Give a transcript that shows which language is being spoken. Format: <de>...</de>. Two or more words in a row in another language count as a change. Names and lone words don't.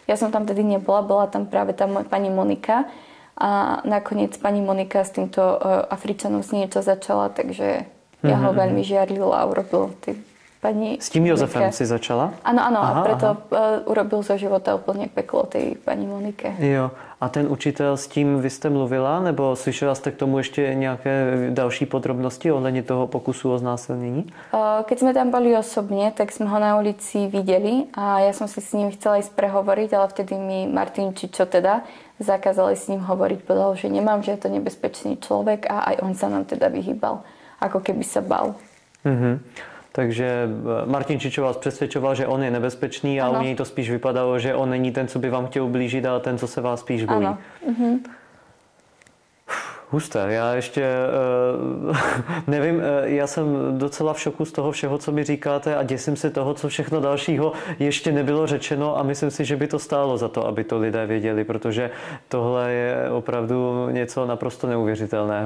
<sk>Ja som tam tedy nebola, bola tam práve tá pani Monika. A nakoniec pani Monika s týmto Afričanom si niečo začala, takže ja ho veľmi žiarlila a urobil pani...</sk> <cs>S tím Jozefem si začala?</cs> <sk>Áno, a preto urobil zo života úplne peklo tej pani Monike.</sk> <cs>Jo, a ten učitel, s tím vy jste mluvila, nebo slyšela jste k tomu ještě nějaké další podrobnosti ohledně toho pokusu o znásilnění?</cs> <sk>Keď sme tam boli osobne, tak sme ho na ulici videli a ja som si s ním chcela ísť prehovoriť, ale vtedy mi Martin Čičo teda zakázali s ním hovoriť, povedal, že nemám, že je to nebezpečný človek a aj on sa nám teda vyhýbal, ako keby sa bal.</sk> <cs>Takže Martin Čičo vás přesvědčoval, že on je nebezpečný a u něj to spíš vypadalo, že on není ten, co by vám chtěl ublížit, ale ten, co se vás spíš bojí. Husté. Já ještě nevím, já jsem docela v šoku z toho všeho, co mi říkáte a děsím se toho, co všechno dalšího ještě nebylo řečeno a myslím si, že by to stálo za to, aby to lidé věděli, protože tohle je opravdu něco naprosto neuvěřitelného.</cs>